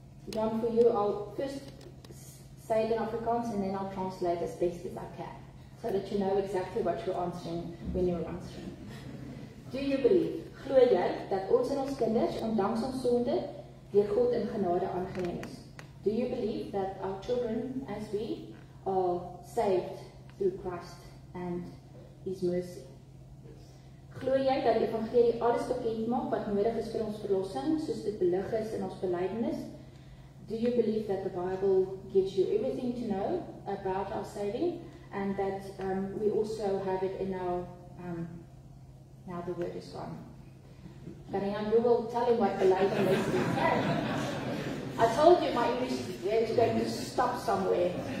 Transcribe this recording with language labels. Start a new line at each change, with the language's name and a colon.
English: John, for you, I'll first say it in Afrikaans and then I'll translate as best as I can, so that you know exactly what you're answering when you're answering. Do you believe,
Afrikaans: glo jy, dat ons en ons kinders, ondanks ons sonde, deur God in genade aangeneem is?
English: Do you believe that our children, as we, are saved through Christ and His mercy?
Afrikaans: Glo jy dat die evangelie alles bekend maak wat nodig is vir ons verlossing, soos dit belig is in ons belydenis?
English: Do you believe that the Bible gives you everything to know about our saving, and that we also have it in our, now the word is gone. Karina, you will tell him what belydenis is. I told you my English is going to stop somewhere.